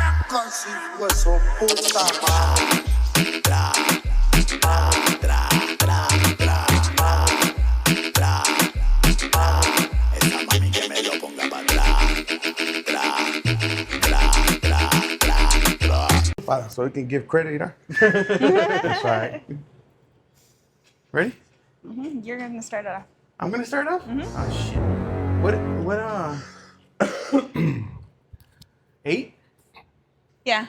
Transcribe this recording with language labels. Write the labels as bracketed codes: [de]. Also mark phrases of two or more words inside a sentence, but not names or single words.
[es] Casi hueso puta madre. Tra, tra, tra, tra, tra, tra, tra. Esa mami que me lo ponga para atrás. Tra, tra, tra, tra, tra. [en] So we can give credit, you know? That's right. Ready? You're gonna start it off. I'm gonna start off? Oh shit. What 8? Yeah.